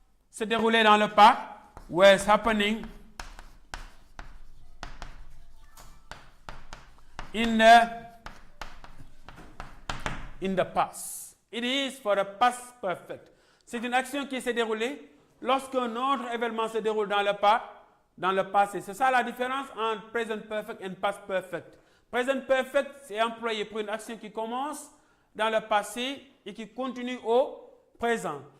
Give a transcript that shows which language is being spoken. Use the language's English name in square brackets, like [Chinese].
[French] se déroulait dans le passé, [English] was happening in the past. It is for the past perfect. [French] C'est une action qui s'est déroulée lorsqu'un autre événement se déroule dans le passé. C'est ça la différence entre present perfect et past perfect. Present perfect, c'est employé pour une action qui commence dans le passé et qui continue au présent.